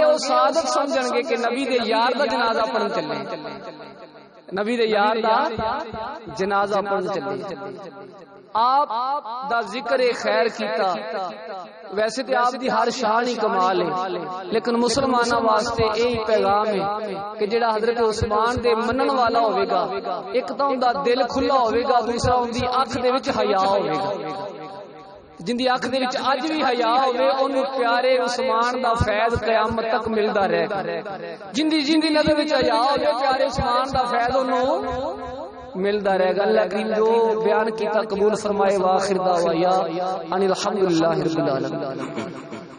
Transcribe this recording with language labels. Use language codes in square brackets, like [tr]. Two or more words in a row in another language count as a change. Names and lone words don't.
[pa] او سعادت سمجھن گے کہ نبی دے یار دا جنازہ پڑھن چلے، نبی دے یار دا جنازہ پڑھن چلے. آپ دا ذکر خیر کیتا. ویسے تے آپ دی ہر شان ہی کمال ہے، لیکن مسلماناں واسطے یہی پیغام ہے کہ جڑا حضرت عثمان دے منن والا ہوے گا، ایک تو اوندا دل کھلا ہوے گا، دوسرا اوندی اکھ دے وچ حیا ہوے گا. جندی اکھ دے وچ اج بھی حیا ہوے اونوں پیارے عثمان دا فیض قیامت تک ملدا رہے گا. جندی نظر وچ حیا ہوے پیارے عثمان دا فیض اونوں ملدا رہے گا. اللہ کریم جو بیان کیتا قبول فرمائے. [ar] واخر دعوایا ان الحمدللہ رب العالمین.